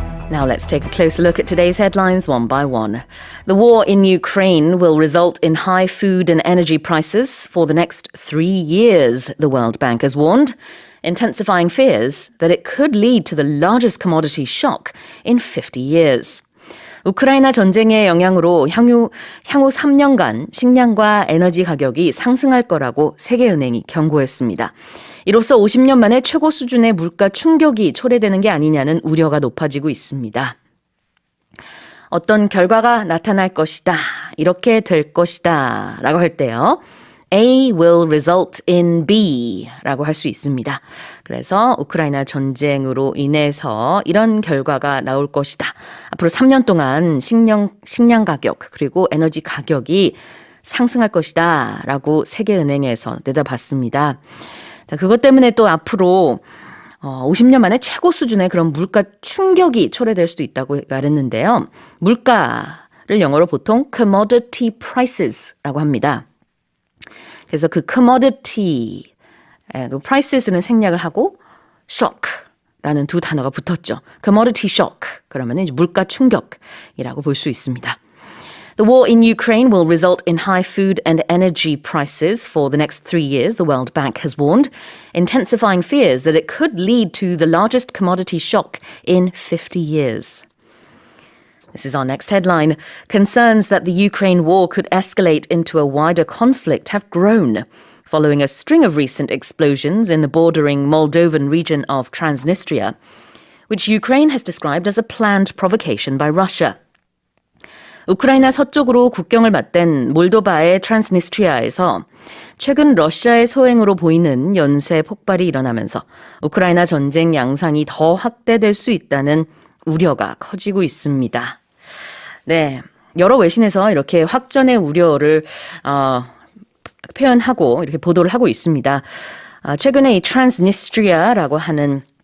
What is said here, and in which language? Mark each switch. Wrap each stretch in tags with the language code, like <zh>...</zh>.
<en>Now let's take a closer look at today's headlines one by one. The war in Ukraine will result in high food and energy prices for the next 3 years, the World Bank has warned, intensifying fears that it could lead to the largest commodity shock in 50 years.</en> <ko>우크라이나 전쟁의 영향으로 향후 3년간 식량과 에너지 가격이 상승할 거라고 세계은행이 경고했습니다. 이로써 50년 만에 최고 수준의 물가 충격이 초래되는 게 아니냐는 우려가 높아지고 있습니다. 어떤 결과가 나타날 것이다, 이렇게 될 것이다 라고 할 때요.</ko> <en>A will result in B</en> <ko>라고 할 수 있습니다. 그래서 우크라이나 전쟁으로 인해서 이런 결과가 나올 것이다. 앞으로 3년 동안 식량 가격 그리고 에너지 가격이 상승할 것이다 라고 세계은행에서 내다봤습니다. 자, 그것 때문에 또 앞으로 50년 만에 최고 수준의 그런 물가 충격이 초래될 수도 있다고 말했는데요. 물가를 영어로 보통 commodity prices라고 합니다. 그래서 그 commodity, 그 prices는 생략을 하고 shock라는 두 단어가 붙었죠. commodity shock, 그러면 이제 물가 충격이라고 볼 수 있습니다.</ko> <en>The war in Ukraine will result in high food and energy prices for the next 3 years, the World Bank has warned, intensifying fears that it could lead to the largest commodity shock in 50 years. This is our next headline. Concerns that the Ukraine war could escalate into a wider conflict have grown, following a string of recent explosions in the bordering Moldovan region of Transnistria, which Ukraine has described as a planned provocation by Russia.</en> <ko>우크라이나 서쪽으로 국경을 맞댄 몰도바의 트랜스니스트리아에서 최근 러시아의 소행으로 보이는 연쇄 폭발이 일어나면서 우크라이나 전쟁 양상이 더 확대될 수 있다는 우려가 커지고 있습니다. 네, 여러 외신에서 이렇게 확전의 우려를 표현하고 이렇게 보도를 하고 있습니다. 최근에 이 트랜스니스트리아라고 하는</ko>